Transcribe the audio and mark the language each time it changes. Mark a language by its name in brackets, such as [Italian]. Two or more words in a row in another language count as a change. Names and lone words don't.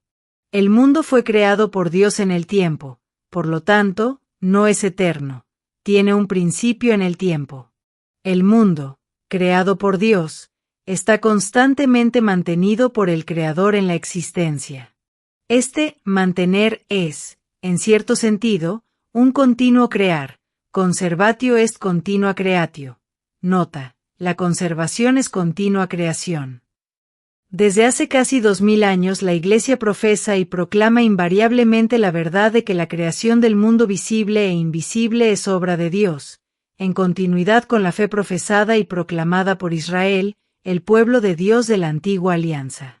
[Spanish] El mundo fue creado por Dios en el tiempo, por lo tanto, no es eterno, tiene un principio en el tiempo. El mundo, creado por Dios, está constantemente mantenido por el Creador en la existencia. Este mantener es, en cierto sentido, un continuo crear, [Latin] conservatio est continua creatio. [Spanish] Nota, la conservación es continua creación. Desde hace casi 2000 años la Iglesia profesa y proclama invariablemente la verdad de que la creación del mundo visible e invisible es obra de Dios, en continuidad con la fe profesada y proclamada por Israel, el pueblo de Dios de la antigua alianza.